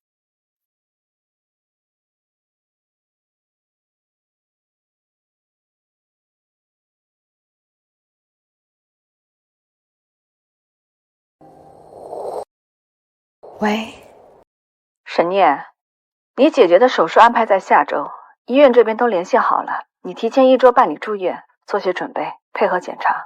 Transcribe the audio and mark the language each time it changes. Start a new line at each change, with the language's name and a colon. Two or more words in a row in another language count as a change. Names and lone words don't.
Chinese: 喂，沈念，你姐姐的手术安排在下周，医院这邊都聯繫好了，你提前1周辦理住院，做些準備，配合檢查。